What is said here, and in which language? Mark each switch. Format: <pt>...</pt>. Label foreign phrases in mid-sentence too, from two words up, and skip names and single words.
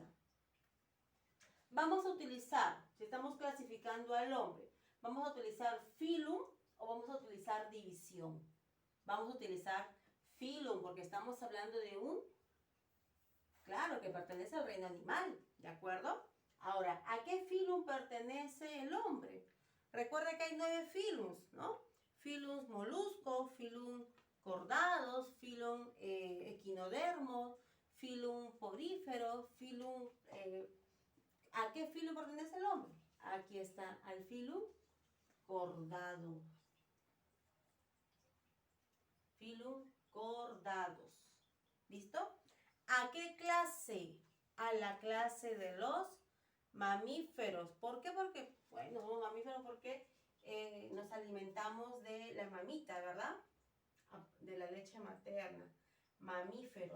<es>Vamos a utilizar, si estamos clasificando al hombre, vamos a utilizar filum o vamos a utilizar división. Vamos a utilizar filum porque estamos hablando de un, claro, que pertenece al reino animal, ¿de acuerdo? Ahora, ¿a qué filum pertenece el hombre? Recuerda que hay 9 filums, ¿no? Filum molusco, filum cordados, filum equinodermos, filum porífero, filum... ¿a qué filum pertenece el hombre? Aquí está, al filum cordado. Filum cordados. ¿Listo? ¿A qué clase? A la clase de los mamíferos. ¿Por qué? Porque, bueno, mamíferos porque nos alimentamos de la mamita, ¿verdad? De la leche materna. Mamíferos.</es>